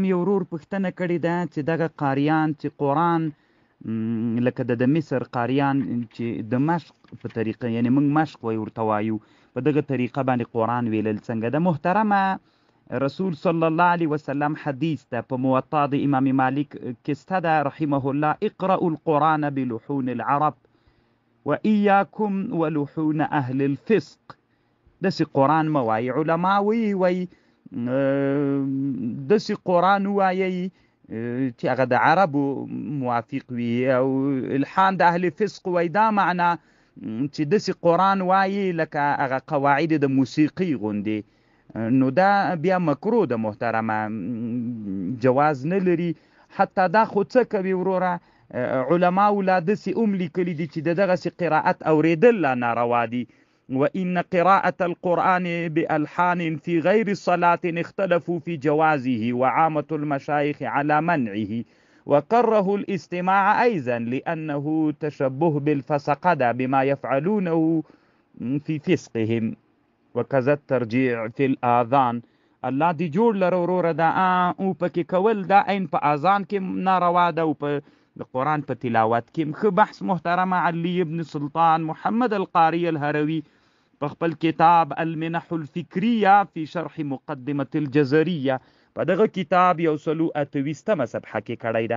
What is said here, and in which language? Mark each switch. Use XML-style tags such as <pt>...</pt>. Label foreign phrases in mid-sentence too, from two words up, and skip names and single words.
<ps>یو ورور پوښتنه کړې ده چې دغه قاریان چې قرآن لکه د مصر قاریان چې د مشق په طریقه، یعنی موږ مشق ورته وایو، په دغه طریقه باندې قرآن ویلل څنګه ده محترمه؟ رسول</ps> <ar>صلی الله علیه وسلم</ar> <ps>حدیث ده په موطا د امام مالک کسته ده</ps> <ar>رحمه الله، اقرأوا القرآن بلحون العرب وإياكم ولحون أهل الفسق.</ar> <ps>دسی قرآن موایی علماء وی دسی قرآن وایی چې هغه د عربو موافق وي، او الحان د اهل فسق وی دا معنا چې دسی قرآن وایی لکه هغه قواعد د موسیقي غوندې، نو دا بیا مکروه ده محترمه، جواز نه لري. حتی دا خو څه کوي وروره، علماء لا دسی لیکلي دي چې دغسې قراءت اوریدل لا ناروا دي.</ps> <ar>وإن قراءة القرآن بألحان في غير الصلاة اختلفوا في جوازه وعامة المشايخ على منعه وكرهوا الاستماع أيضا لأنه تشبه بالفسقة بما يفعلونه في فسقهم وكذا الترجيع في الآذان.</ar> <ps>الله دی جوړ لره وروره دا او پکې کول دا عین په اذان کې ناروا ده او په د قرآن په تلاوت کې. ښه بحث محترمه. علي ابن سلطان محمد القاري الهروي په خپل کتاب المنح الفکریه فی شرح مقدمة الجزریه په دغه کتاب 128 صفحه کې کړی ده.</ps>